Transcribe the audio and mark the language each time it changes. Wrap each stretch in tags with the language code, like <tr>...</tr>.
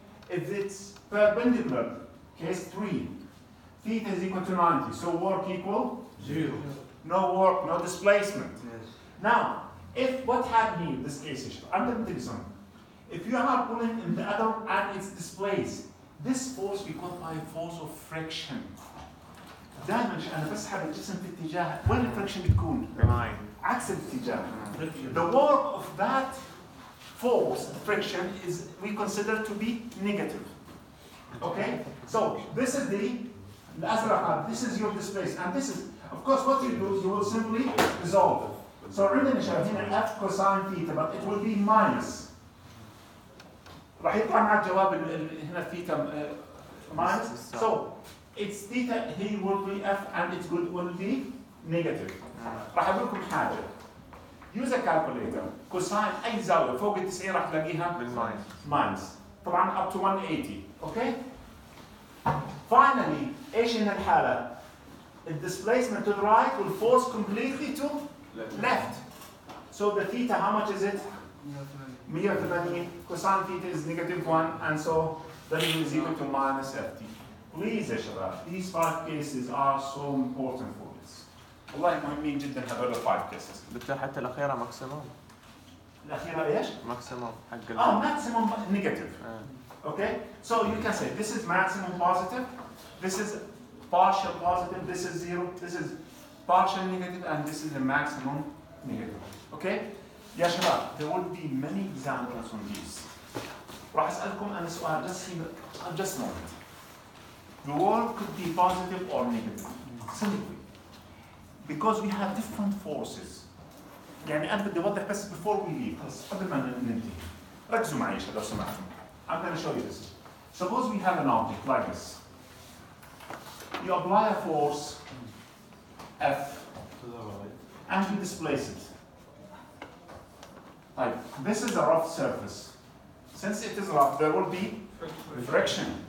<en>If it's perpendicular, case 3, theta is equal to 90, so work equal? 0. No work, no displacement. Yes. Now, if what happened here, this case is, I'm going to tell you something. If you are pulling in the other and it's displaced, this force we call by force of friction.</en> <ar>دائما أنا بسحب الجسم في اتجاه وين الفريكشن بتكون؟</ar> <en>Behind.</en> <ar>عكس الاتجاه.</ar> <en>The work of that force, friction, is we consider to be negative. Okay? So this is the</en> <ar>الأزرق,</ar> <en>this is your displacement, and this is, of course, what you do, you will simply resolve it. So remember</en> <ar>هنا</ar> <en>F cosine theta, but it will be minus.</en> <ar>راح يطلع مع الجواب هنا theta minus.</ar> <en>So it's theta, he will be F, and it will be negative.</en> <ar>راح أقول لكم حاجة.</ar> <en>Use a calculator.</en> <ar>Cosine أي زاوية فوق ال 90 راح تلاقيها minus. طبعا</ar> <en>up to 180. Okay? Finally,</en> <ar>ايش هنا الحالة؟</ar> <en>The displacement to the right will force completely to left. So the theta, how much is it? 180. Cosine theta is -1, and so W is equal to minus FT. Please</en> <ar>يا شباب,</ar> <en>these 5 cases are so important for this.</en> <ar>والله مهمين جدا هذول</ar> <en>5 cases.</en> <ar>دكتور حتى الأخيرة ماكسيموم. الأخيرة ايش؟ ماكسيموم حق</ar> <en>maximum negative. Okay? So you can say this is maximum positive, this is partial positive, this is zero, this is partial negative, and this is the maximum negative. Okay?</en> <ar>يا شباب,</ar> <en>there will be many examples on these.</en> <ar>راح أسألكم أنا سؤال</ar> <en>just a moment. The work could be positive or negative. Simply. Because we have different forces.</en> <ar>يعني أنا بدي أوضح بس</ar> <en>before we leave,</en> <ar>بس قبل ما ننتهي. ركزوا معي لو سمحتوا.</ar> <en>I'm going to show you this. Suppose we have an object like this. You apply a force F To the right. and you displace it. Like, this is a rough surface. Since it is rough, there will be friction.</en>